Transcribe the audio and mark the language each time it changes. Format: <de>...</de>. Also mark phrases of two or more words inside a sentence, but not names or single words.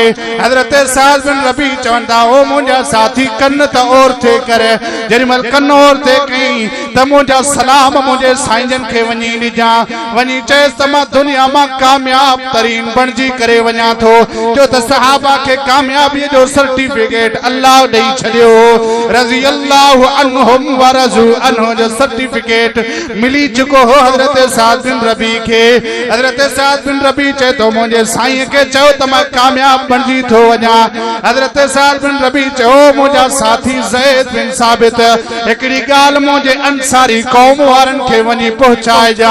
<sd>हज़रत सअद बिन रबी चवनि था ओ मुंहिंजा साथी कन त और थे करे जेॾी महिल कन और थे कई त मुंहिंजा सलाम मुंहिंजे साईं जन खे वञी ॾिजां वञी चएसि त मां दुनिया मां कामयाब तरीन बणिजी करे वञा थो जो त सहाबा खे कामयाबीअ जो सर्टिफिकेट अल्लाह ॾेई छॾियो</sd> <ar>رضي الله عنهم ورضوا عنه</ar> <sd>जो सर्टिफिकेट मिली चुको हो हज़रत सअद बिन रबी खे। हज़रत सअद बिन रबी चए तो मुंहिंजे साईं खे चयो त मां कामयाब बणिजी थो वञा। हज़रत सअद बिन रबी चयो मुंहिंजा साथी ज़ैद बिन साबित हिकिड़ी ॻाल्हि मुंहिंजे अंसारी क़ौम वारनि खे वञी पहुचाइजां।</sd>